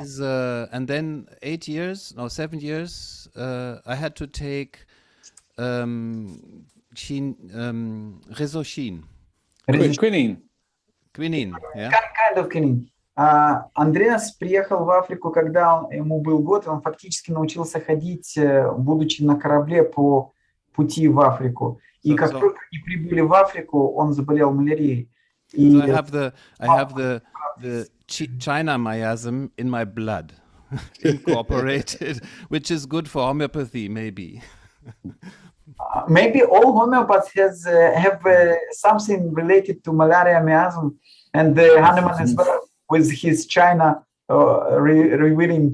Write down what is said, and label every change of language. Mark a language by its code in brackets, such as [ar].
[en] is, and then 7 years, I had to take Resocin, quinine, yeah. Kind of quinine. [ru] Андреас приехал в Африку, когда ему был год, и он фактически научился ходить, будучи на корабле по пути в Африку. И как только они прибыли в Африку, он заболел малярией. [en] So I have the China miasm in my blood, incorporated, which is good for homeopathy, maybe. Maybe all homeopaths have something related to malaria miasm, and Hahnemann as well with his China revealing.